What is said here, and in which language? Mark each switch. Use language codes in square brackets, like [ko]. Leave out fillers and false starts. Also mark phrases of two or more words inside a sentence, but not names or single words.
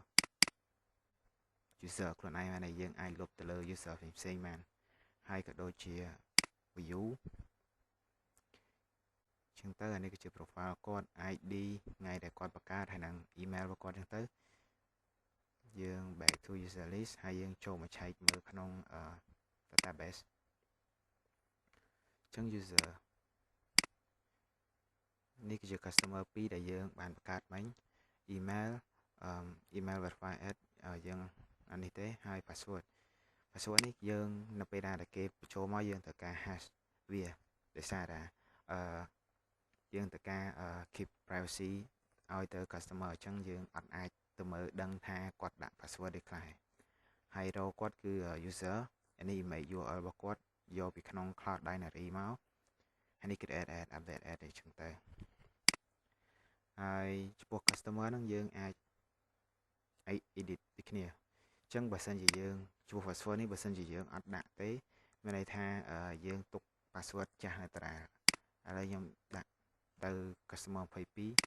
[km] user ខ្លួនឯងបានយើងអាចលុបទៅលើ user ផ្សេងៗបានហើយក៏ដូចជា view ចឹងទៅអានេះគឺជា profile គាត់ ID ថ្ងៃដែលគាត់បង្កើតហើយនឹង email របស់គាត់ចឹងទៅយើង [en] back to user list [km] ហើយយើងចូលមកឆែកមើលក្នុង database ចឹង user នេះគឺជា customer 2ដែលយើងបានបង្កើតមិញ [en] email email verify add [km] យើងអានេះទេហើយ password នេះយើងនៅពេលណាដែលគេបញ្ចូលមកយើងត្រូវការ hash វាដោយសារតែយើងត្រូវការ [en] keep privacy [km] ឲ្យទៅ customer អញ្ចឹងយើងអត់អាចទៅមើលដឹងថាគាត់ដាក់ password ទេខ្លះហើយរកគាត់គឺ user អានេះ [en] image URL [km] របស់គាត់យកពីក្នុង [en] cloud binary [km] មកហើយនេះគឺ [en] add update add [km] អញ្ចឹងទៅ ហើយចំពោះ customer ហ្នឹងយើងអាច edit ពីគ្នាអញ្ចឹងបើសិនជាយើងចំពោះ password នេះបើសិនជាយើងអត់ដាក់ទេមានន័យថាយើងទុក password ចាស់នៅតារាឥឡូវខ្ញុំដាក់ទៅ customer 22